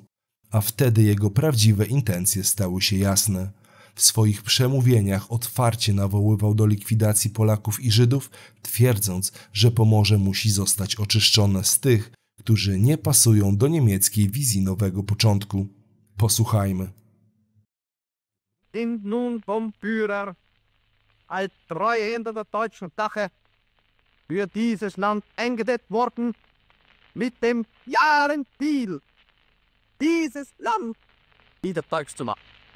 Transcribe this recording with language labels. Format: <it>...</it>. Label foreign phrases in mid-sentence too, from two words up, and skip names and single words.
<pl>A wtedy jego prawdziwe intencje stały się jasne. W swoich przemówieniach otwarcie nawoływał do likwidacji Polaków i Żydów, twierdząc, że Pomorze musi zostać oczyszczone z tych, którzy nie pasują do niemieckiej wizji nowego początku. Posłuchajmy.</pl> <de>Sind nun vom Führer als Treue hinter der deutschen Sache für dieses Land eingedeckt worden mit dem klaren Ziel, dieses Land wieder deutsch zu machen.</de>